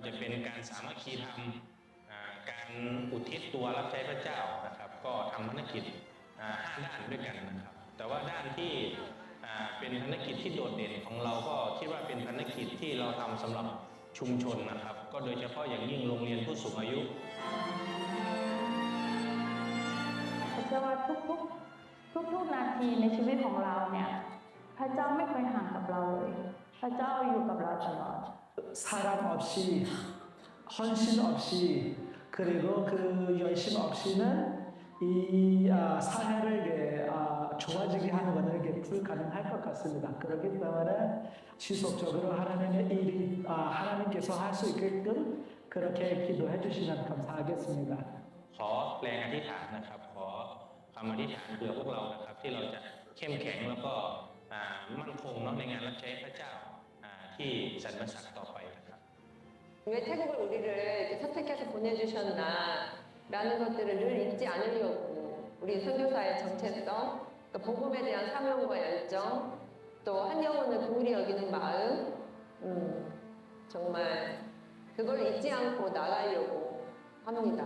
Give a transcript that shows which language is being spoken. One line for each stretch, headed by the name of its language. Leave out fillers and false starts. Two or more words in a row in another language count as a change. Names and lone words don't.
Thai: จะเป็นการสามัคคีธรรมการอุทิศตัวรับใช้พระเจ้านะครับก็ทำภารกิจ5 ด้านด้วยกันนะครับแต่ว่าด้านที่เป็นภารกิจที่โดดเด่นของเราก็คิดว่าเป็นภารกิจที่เราทำสำหรับชุมชนนะครับก็โดยเฉพาะอย่างยิ่งโรงเรียนผู้สูงอายุ เชื่อว่าทุกนาทีในชีวิตของเราเนี่ยพระเจ้าไม่เคยห่างกับเราเลยพระเจ้าอยู่กับเราตลอด
Korean: 사랑 없이 헌신 없이 그리고 그 열심 없이는 이 사회를 좋아지게 하는 것은 이게 불가능할 것 같습니다. 그렇기 때문에 지속적으로 하나님의 일이 하나님께서 할 수 있게끔 그렇게 기도해 주시면 감사하겠습니다.
Thai: ขอแรงอธิษฐานนะครับขอคำอธิษฐานเผื่อพวกเรานะครับที่เราจะเข้มแข็งแล้วก็มั่นคงเนาะในงานรับใช้พระเจ้าที่สรรพสักดิ์ต่อไปนะครับ
Korean: 왜 태국을 우리를 이렇게 선택해서 보내주셨나라는 것들을 늘 잊지 않으려고 우리 선교사의 정체성, 또 복음에 대한 사명과 열정, 또 한 영혼을 긍휼히 여기는 마음, 정말 그걸 잊지 않고 나가려고 합니다.